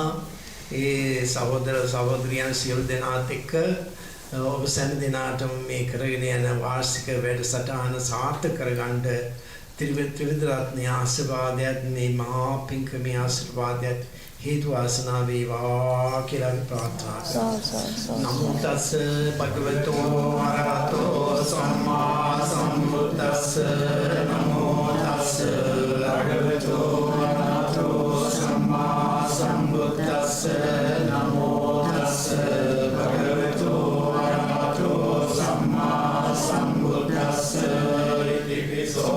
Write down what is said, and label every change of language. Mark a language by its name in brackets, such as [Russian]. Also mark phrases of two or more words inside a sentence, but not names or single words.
[Sinhala] ඒ සහෝදර සහෝදරියන් සියලු දෙනාත් එක්ක ඔබ සෑම දිනාටම මේ කරගෙන යන වාර්ෂික වැඩසටහන සාර්ථක කරගන්න ත්‍රිවිධ රත්නයේ ආශිර්වාදයත් මේ මහා පිංකමේ ආශිර්වාදයත් හේතු වාසනා වේවා කියලා අපි ප්‍රාර්ථනා කරනවා. [Pali] නමෝ තස්ස භගවතෝ අරහතෝ සම්මා සම්බුද්දස්ස නමෝ තස්ස භගවතෝ අරහතෝ සම්මා සම්බුද්දස්ස නමෝ තස්ස භගවතෝ අරහතෝ සම්මා සම්බුද්දස්ස ඉතිපිසෝ